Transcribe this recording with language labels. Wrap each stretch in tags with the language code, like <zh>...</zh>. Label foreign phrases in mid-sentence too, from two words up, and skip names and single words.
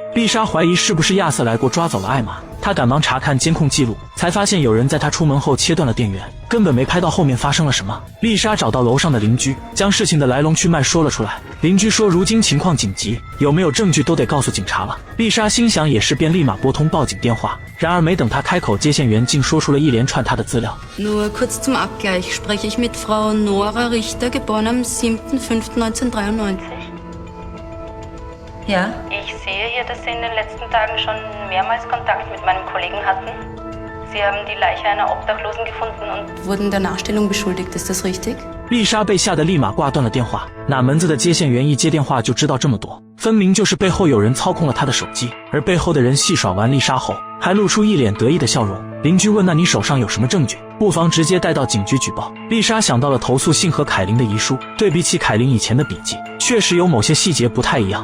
<zh>丽莎怀疑是不是亚瑟来过抓走了艾玛，她赶忙查看监控记录，才发现有人在她出门后切断了电源，根本没拍到后面发生了什么。丽莎找到楼上的邻居，将事情的来龙去脉说了出来。邻居说如今情况紧急，有没有证据都得告诉警察了。丽莎心想也是，便立马拨通报警电话。然而没等她开口，接线员竟说出了一连串她的资料。</zh> <de>Nur kurz zum Abgleich spreche ich mit Frau Nora Richter, geboren am 7.5.1993. Ja? Ich sehe hier, dass Sie in den letzten Tagen schon mehrmals Kontakt mit meinem Kollegen hatten. Sie haben die Leiche einer Obdachlosen gefunden und Wurden der Nachstellung beschuldigt, ist das richtig?</de> <zh>丽莎被吓得立马挂断了电话，哪门子的接线员一接电话就知道这么多，分明就是背后有人操控了她的手机。而背后的人戏耍完丽莎后，还露出一脸得意的笑容。邻居问：“那你手上有什么证据？不妨直接带到警局举报。” 丽莎想到了投诉信和凯琳的遗书，对比起凯琳以前的笔记，确实有某些细节不太一样。</zh>